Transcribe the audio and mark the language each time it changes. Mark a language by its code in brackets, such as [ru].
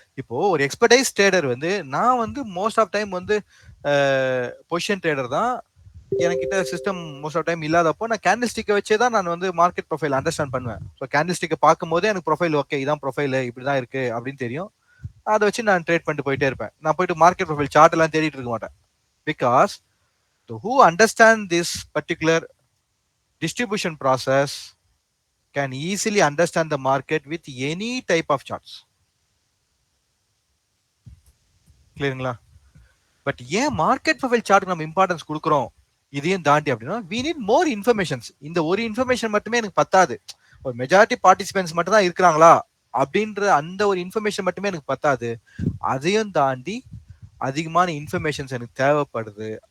[ta] இப்போ ஒரு expertise trader வந்து நான் வந்து மோஸ்ட் ஆஃப் டைம் வந்து பொசிஷன் ட்ரேடர் தான், என்கிட்ட சிஸ்டம் மோஸ்ட் ஆஃப் டைம் இல்லாதப்போ நான் கேண்டில் ஸ்டிக்கை வச்சே தான் நான் வந்து மார்க்கெட் ப்ரொஃபைல் அண்டர்ஸ்டாண்ட் பண்ணுவேன். ஸோ கேண்டில் ஸ்டிக்கை பார்க்கும் போதே எனக்கு ப்ரொஃபைல் ஓகே இதான் ப்ரொஃபைல் இப்படிதான் இருக்கு அப்படின்னு தெரியும். அதை வச்சு நான் ட்ரேட் பண்ணிட்டு போயிட்டே இருப்பேன். நான் போயிட்டு மார்க்கெட் ப்ரொஃபைல் சார்ட் எல்லாம் தேடிட்டு இருக்க மாட்டேன். [en] Because who understand this particular distribution process can easily understand the market with any type of charts. [ta] கிளியருங்களா? But ஏன் மார்க்கெட் ப்ரொஃபைல் சார்ட் நம்ம இம்பார்ட்டன்ஸ் கொடுக்குறோம் இதையும் தாண்டி அப்படின்னா [en] we need more informations. [ta] இந்த ஒரு இன்ஃபர்மேஷன் மட்டுமே எனக்கு பத்தாது. ஒரு மெஜாரிட்டி பார்ட்டிசிபென்ட்ஸ் மட்டும் தான் இருக்கிறாங்களா அப்படின்ற அந்த ஒரு இன்ஃபர்மேஷன் மட்டுமே எனக்கு பத்தாது. அதையும் தாண்டி அதிகமான இன்ஃபர்மேஷன்ஸ் எனக்கு தேவைப்படுது.